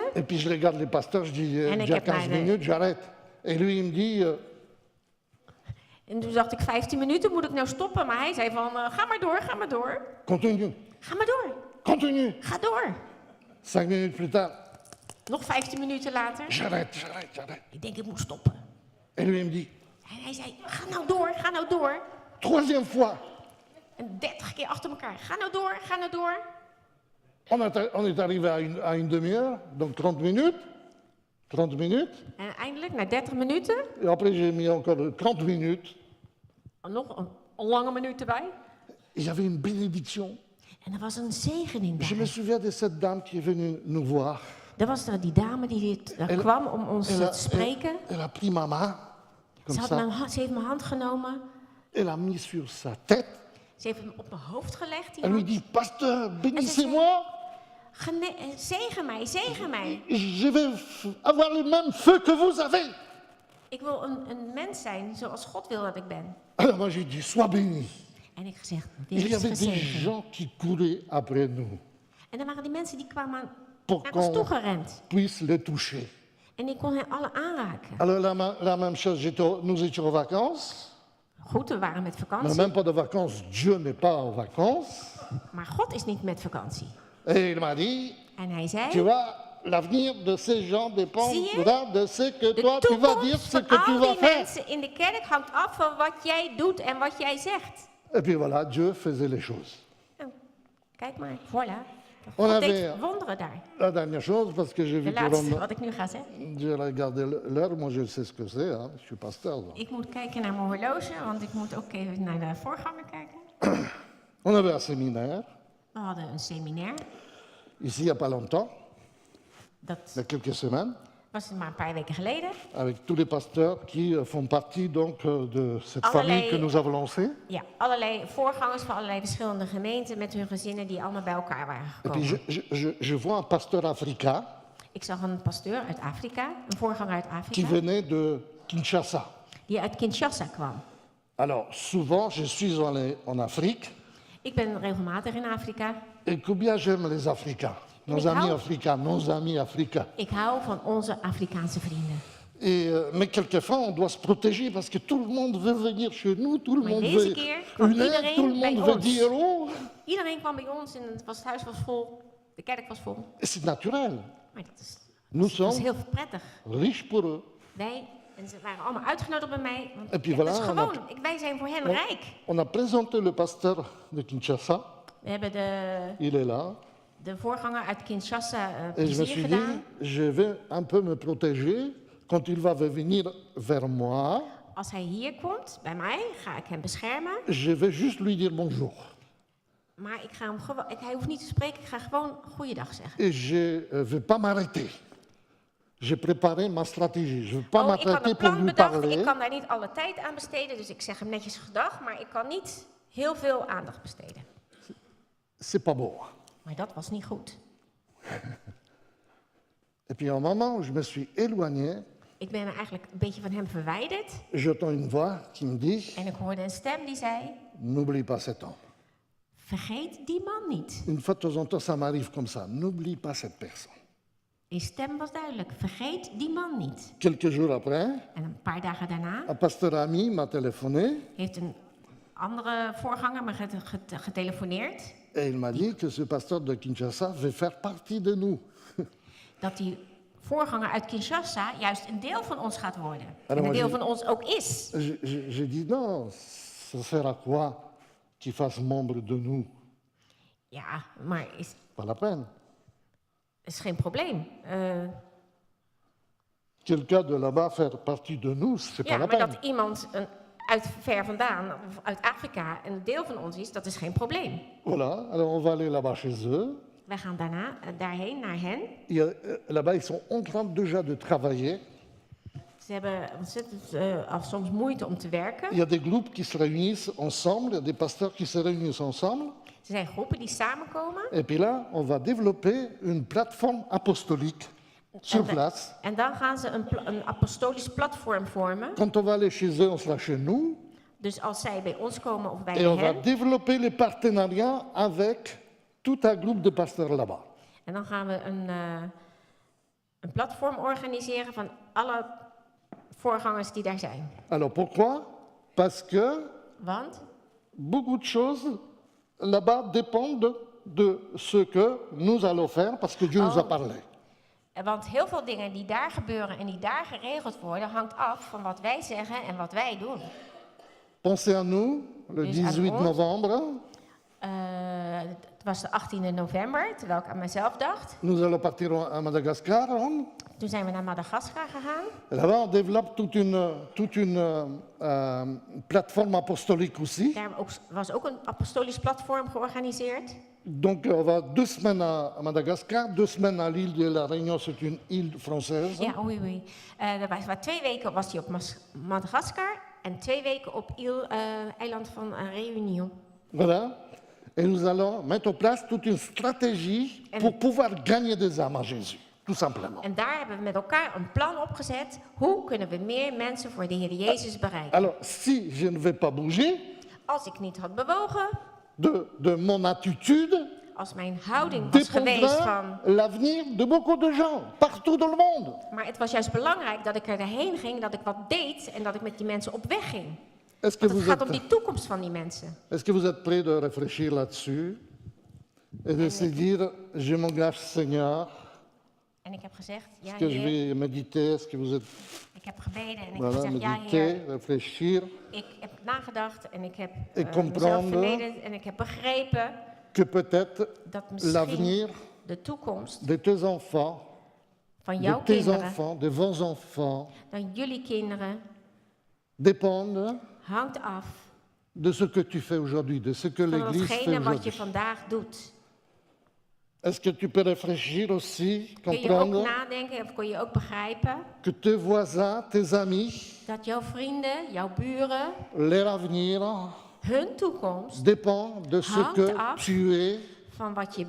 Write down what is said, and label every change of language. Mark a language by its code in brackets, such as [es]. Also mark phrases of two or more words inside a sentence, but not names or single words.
[fr] et puis je regarde les pasteurs, je dis, [nl] En ik [fr] déjà [nl] heb 15 mijn, [fr] minutes, j'arrête. Et lui, il me dit, [nl] En toen dacht ik 15 minuten, moet ik nou stoppen? Maar hij zei van, ga maar door, ga maar door. [fr] continue, [nl] Ga maar door, [fr] continue. [nl] ga door. [fr] 5 minutes plus tard, [nl] Nog 15 minuten later. [fr] j'arrête. [nl] Ik denk, ik moet stoppen. [fr] Et lui, il me dit, [nl] En hij zei, ga nou door. [fr] troisième fois, [nl] En 30 keer achter elkaar. Ga nou door. [fr] on est arrivé à une demi-heure, donc 30 minutes. 30 minutes. [nl] En eindelijk, na 30 minuten, [fr] Et après, j'ai mis encore 30 minutes. [nl] nog een lange minuut erbij. [fr] Et il y avait une bénédiction. [nl] En er was een zegening [fr] Je me [nl] daar. [fr] souviens de cette dame qui est venue nous voir. [nl] Er was er die dame die kwam om ons te spreken. [fr] Elle a pris ma main, comme ça. [nl] Ze heeft mijn hand genomen. [fr] Elle a mis sur sa tête. [nl] Ze heeft hem op mijn hoofd gelegd, die [fr] Elle lui [nl] hand. [fr] dit, pasteur, bénissez-moi, [nl] Zegen mij, zegen mij. [fr] je vais avoir le même feu que vous avez. [nl] Ik wil een mens zijn zoals God wil dat ik ben. [fr] Alors moi j'ai dit, sois béni. [nl] En ik gezegd, [fr] Il y [nl] wees [fr] avait des [nl] gezegend. [fr] gens qui couraient après nous [nl] En dan waren die mensen die kwamen [fr] pour [nl] naar ons [fr] qu'on [nl] toegerend. [fr] puisse les toucher. [nl] En ik kon hen alle aanraken. [fr] Alors la même chose, nous étions en vacances, [nl] Goed, we waren met [fr] mais [nl] vakantie. [fr] même pas de vacances, Dieu n'est pas en vacances. [nl] Maar God is niet met vakantie. [fr] Et il m'a dit, [nl] En hij [fr] tu [nl] zei, [fr] vois, l'avenir de ces gens dépend [nl] Zie je? [fr] de ce que [nl] de [fr] toi tu vas dire, [nl] toekomst [fr] ce [nl] van [fr] que tu [nl] al [fr] vas [nl] die [fr] faire. [nl] mensen in de kerk hangt af van wat jij doet en wat jij zegt. [fr] Et puis voilà, Dieu faisait les choses. [nl] Nou, kijk maar, [fr] voilà. On [nl] God [fr] avait- [nl] deed wonderen daar. [fr] La dernière chose, parce que j'ai [nl] De [fr] vu que [nl] laatste wat ik nu ga zeggen. [fr] j'ai regardé l'heure, moi je sais ce que c'est, hein, je suis pasteur. Donc. [nl] Ik moet kijken naar mijn horloge, want ik moet ook even naar de voorganger kijken. [fr] On avait un séminaire, [nl] We hadden een seminair. [fr] ici il n'y a pas longtemps, [nl] Dat [fr] il y a quelques semaines, [nl] was maar een paar weken geleden. [fr] avec tous les pasteurs qui font partie donc de cette [nl] Allerlei- [fr] famille que nous avons lancée. [nl] Ja, allerlei voorgangers van allerlei verschillende gemeenten met hun gezinnen die allemaal bij elkaar waren [fr] Et puis [nl] gekomen. [fr] je vois un pasteur africain [nl] Ik zag een pasteur uit Afrika, een voorganger uit [fr] qui [nl] Afrika, [fr] venait de Kinshasa. [nl] die uit Kinshasa kwam. [fr] Alors souvent je suis allé en Afrique [nl] Ik ben regelmatig in Afrika. [fr] et combien j'aime les Africains, nos Mais amis how- africains, nos amis africains. [nl] Ik hou van onze Afrikaanse vrienden. [fr] Et, mais quelquefois, on doit se protéger parce que tout le monde veut venir chez nous, tout le [nl] Maar [fr] monde [nl] deze [fr] veut [nl] keer kwam [fr] une aide, [nl] iedereen [fr] tout le [nl] bij [fr] monde veut [nl] ons. [fr] dire oh. [nl] Iedereen kwam bij ons en het huis was vol, de kerk was vol. [fr] Et c'est naturel. [nl] Maar dat is, [fr] Nous [nl] dat is [fr] sommes [nl] heel prettig. [fr] riches pour eux. [nl] Wij, en ze waren allemaal uitgenodigd bij mij. Want, [fr] En puis [nl] ja, [fr] voilà, [nl] dat is [fr] on [nl] gewoon, wij zijn voor hen rijk. [fr] On a présenté le pasteur de Kinshasa, [nl] We hebben [fr] il est là. [nl] de voorganger uit Kinshasa [fr] Et je me [nl] plezier [fr] suis [nl] gedaan. [fr] dit, je vais un peu me protéger quand il va venir vers moi. [nl] Als hij hier komt, bij mij, ga ik hem beschermen. [fr] Je vais juste lui dire bonjour. [nl] Maar ik ga hem gewoon, hij hoeft niet te spreken, ik ga gewoon goeiedag zeggen. [fr] Et je ne vais pas m'arrêter. J'ai préparé ma stratégie. Je ne vais pas [nl] Oh, ik had [fr] m'arrêter [nl] een [fr] pour [nl] plan [fr] lui [nl] bedacht, [fr] parler. [nl] ik kan daar niet alle tijd aan besteden, dus ik zeg hem netjes gedag, maar ik kan niet heel veel aandacht besteden. [fr] C'est pas bon. [nl] Maar dat was niet goed. [fr] Et puis à un moment où je me suis éloigné, [nl] Ik ben me eigenlijk een beetje van hem verwijderd [fr] j'entends une voix qui me dit [nl] en ik hoorde een stem die zei, [fr] n'oublie pas cet homme. [nl] vergeet die man niet. [fr] Une fois de temps en temps, ça m'arrive comme ça. N'oublie pas cette personne. [nl] Die stem was duidelijk, vergeet die man niet. [fr] Quelques jours après, [nl] En een paar dagen daarna [fr] un pasteur ami m'a téléphoné [nl] heeft een andere voorganger me getelefoneerd [fr] et il m'a dit que ce pasteur de Kinshasa veut faire partie de nous. [nl] dat die voorganger uit Kinshasa juist een deel van ons gaat worden. En maar een deel [fr] je- [nl] van ons ook is. [fr] J'ai dit non, ça sert à quoi qu'il fasse membre de nous? [nl] Ja, maar is [fr] Pas la peine. [nl] geen probleem. [fr] Quelqu'un de là-bas faire partie de nous, c'est [nl] Ja, [fr] pas la [nl] maar [fr] peine. [nl] dat iemand uit ver vandaan, of uit Afrika, een deel van ons is, dat is geen probleem. [fr] Voilà, alors on va aller là-bas chez eux. [nl] Wij gaan daarna daarheen, naar hen. [fr] Là-bas, ils sont en train déjà de travailler. [nl] Ze hebben ontzettend soms moeite om te werken. [fr] Il y a des groupes qui se réunissent ensemble, il y a des pasteurs qui se réunissent ensemble. [nl] Er zijn groepen die samenkomen. [fr] Et puis là, on va développer une plateforme apostolique sur place. [nl] En dan gaan ze een apostolisch platform vormen. [fr] Quand on va aller chez eux, on sera chez nous. [nl] Dus als zij bij ons komen of wij [fr] Et [nl] bij [fr] on va [nl] hen. [fr] développer les partenariats avec tout un groupe de pasteurs là-bas. [nl] En dan gaan we een platform organiseren van alle voorgangers die daar zijn. [fr] Alors pourquoi? Parce que [nl] Want [fr] beaucoup de choses là-bas dépendent de ce que nous allons faire, parce que Dieu nous a parlé. [nl] Want heel veel dingen die daar gebeuren en die daar geregeld worden, hangt af van wat wij zeggen en wat wij doen. [fr] Pensez à nous, le [nl] Dus aan 18 ons. [fr] novembre, [nl] Het was de 18e november, terwijl ik aan mezelf dacht. [fr] nous allons partir à Madagascar. Hein. [nl] Toen zijn we naar Madagaskar gegaan. [fr] Là-bas, on développe toute une plateforme apostolique aussi. [nl] Daar was ook een apostolisch platform georganiseerd. [fr] Donc, on va 2 semaines à Madagascar, 2 semaines à l'île de la Réunion, c'est une île française. [nl] Ja, oei, oei. Er 2 weken was hij op Madagaskar en 2 weken op eiland van Réunion. [fr] Voilà. Et nous allons mettre en place toute une stratégie pour pouvoir gagner des âmes à Jésus, tout simplement. [nl] En daar hebben we met elkaar een plan opgezet. Hoe kunnen we meer mensen voor de Heer Jezus bereiken? [fr] Alors, si je ne vais pas bouger [nl] Als ik niet had bewogen, [fr] de mon attitude, [nl] als mijn houding was geweest [fr] dépendra [nl] van... [fr] l'avenir de beaucoup de gens, partout dans le monde. [nl] Maar het was juist belangrijk dat ik erheen ging, dat ik wat deed en dat ik met die mensen op weg ging. [fr] Est-ce que, [nl] Want het [fr] vous [nl] gaat om [fr] êtes, [nl] die toekomst van die mensen. [fr] est-ce que vous êtes prêts de réfléchir là-dessus et de se dire, je m'engage Seigneur, [nl] En ik heb gezegd, ja [fr] est-ce que je [nl] Heer, [fr] vais méditer, est-ce que vous êtes, [nl] ik heb gebeden en ik heb [fr] voilà, [nl] gezegd, ja [fr] méditer, [nl] Heer, [fr] réfléchir, [nl] ik heb nagedacht en ik heb [fr] Et [nl] mezelf [fr] comprendre [nl] vernederd en ik heb begrepen [fr] que peut-être [nl] dat misschien [fr] l'avenir [nl] de toekomst [fr] de tes enfants, [nl] van [fr] de [nl] jouw [fr] tes [nl] kinderen, [fr] enfants, de vos enfants, [nl] dan jullie kinderen, [fr] dépendent [nl] hangt af [fr] de ce que tu fais aujourd'hui, de ce que [nl] van [fr] l'Église fait [nl] datgene wat je [fr] aujourd'hui. [nl] vandaag doet. [fr] Est-ce que tu peux réfléchir aussi, [nl] Kun je ook [fr] comprendre [nl] nadenken of kun je ook begrijpen [fr] que tes voisins, tes amis, [nl] dat jouw vrienden, jouw buren, [fr] leur avenir [nl] hun toekomst [fr] dépend de ce [nl] Hangt [fr] que [nl] af [fr] tu es [nl] van wat je